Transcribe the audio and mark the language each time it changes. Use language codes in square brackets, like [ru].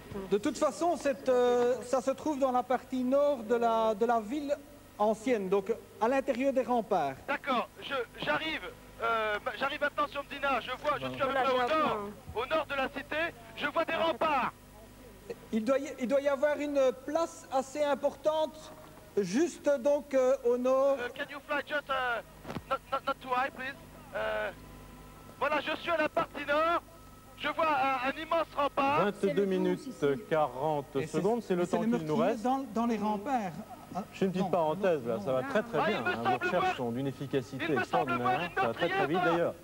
[fr] De toute façon, ça se trouve dans la partie nord de la ville ancienne, donc à l'intérieur des remparts. D'accord, j'arrive maintenant sur Mdina, je suis à peu près au nord de la cité, je vois des remparts. Il doit y avoir une place assez importante, juste donc au nord. [en] Can you fly just not too high, please? [fr] Voilà, je suis à la partie nord, je vois un immense rempart. 22 minutes 40 secondes, c'est le temps qu'il nous reste. Dans les remparts. Je fais une petite parenthèse là, ça va très très bien. Vos recherches sont d'une efficacité extraordinaire, ça va très très vite d'ailleurs.